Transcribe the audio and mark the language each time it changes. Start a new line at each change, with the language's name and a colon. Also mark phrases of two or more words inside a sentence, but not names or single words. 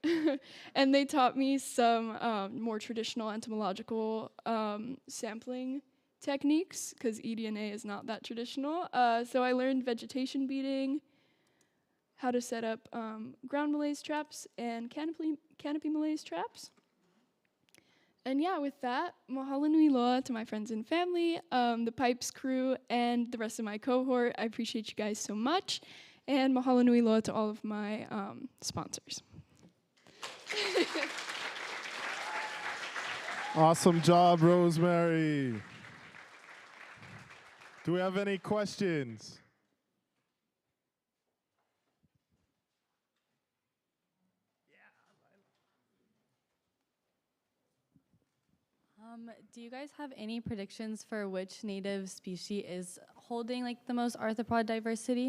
English: And they taught me some more traditional entomological sampling techniques, because eDNA is not that traditional. So I learned vegetation beating, how to set up ground malaise traps and canopy malaise traps. And yeah, with that,
Hawaiian: mahalo nui loa
English: to my friends and family, the PIPES crew, and the rest of my cohort. I appreciate you guys so much. And
Hawaiian: mahalo nui loa
English: to all of my sponsors. Awesome job, Rosemary. Do we have any questions? Do you guys have any predictions for which native species is holding like the most arthropod diversity?